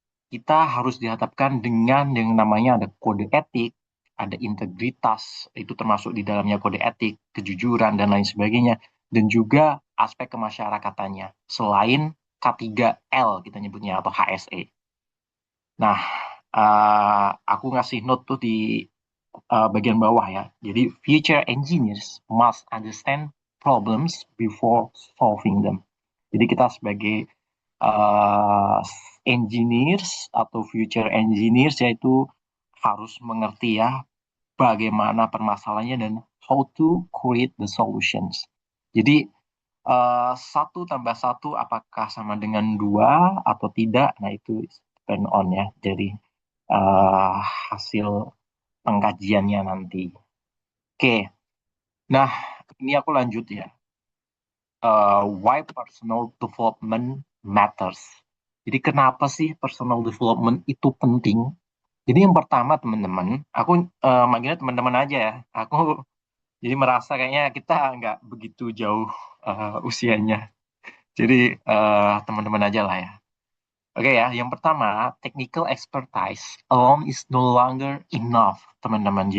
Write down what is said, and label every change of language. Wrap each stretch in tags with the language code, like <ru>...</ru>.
<id>Kita harus dihadapkan dengan yang namanya ada kode etik, ada integritas, itu termasuk di dalamnya kode etik, kejujuran, dan lain sebagainya. Dan juga aspek kemasyarakatannya, selain K3L kita nyebutnya, atau HSE. Nah, aku ngasih note tuh di bagian bawah ya.</id> <en>Jadi, future engineers must understand problems before solving them.</en> <id>Jadi kita sebagai uh, engineers atau future engineers yaitu harus mengerti ya bagaimana permasalahannya dan</id> <en>how to create the solutions.</en> <id>Jadi satu tambah satu apakah sama dengan dua atau tidak? Nah itu depend on ya. Jadi uh, hasil pengkajiannya nanti. Oke, nah ini aku lanjut ya.</id> <en>Why personal development matters.</en> <id>Jadi kenapa sih personal development itu penting? Jadi yang pertama teman-teman, aku manggilnya teman-teman aja ya. Aku jadi merasa kayaknya kita nggak begitu jauh usianya. Jadi teman-teman aja lah ya. Oke ya, yang pertama,</id> <en>technical expertise alone is no longer enough,</en> <id>teman-teman.</id>